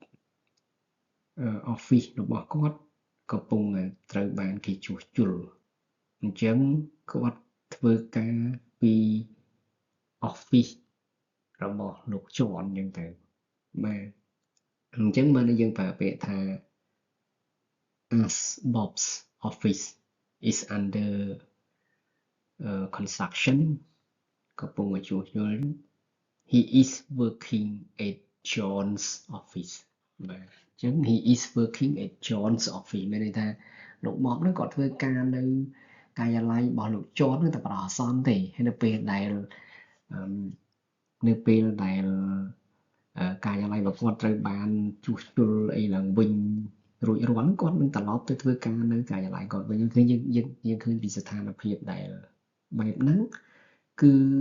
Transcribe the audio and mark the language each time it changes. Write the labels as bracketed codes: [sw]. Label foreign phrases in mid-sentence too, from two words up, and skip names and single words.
[km] office របស់គាត់កំពុងត្រូវបានគេជួសជុលអញ្ចឹងគាត់ធ្វើការពី office របស់លោកជាន់អញ្ចឹងទៅបាទអញ្ចឹងបានយើងប្រើពាក្យថា [en] as Bob's office is under construction [km] កំពុងជួសជុល [en] he is working at John's office [km] បាទអញ្ចឹង [en] he is working at John's office [km] មានន័យថាលោកបបហ្នឹងគាត់ធ្វើការនៅការិយាល័យរបស់លោកជាន់ហ្នឹងតែប្រអសន្នទេហើយនៅពេលដែល ការិយាល័យរបស់គាត់ត្រូវបានជួសជុលអីឡើងវិញរួចរាល់គាត់នឹងត្រឡប់ទៅធ្វើការនៅការិយាល័យគាត់វិញឃើញយើងឃើញពីស្ថានភាពដែលបែបហ្នឹងគឺ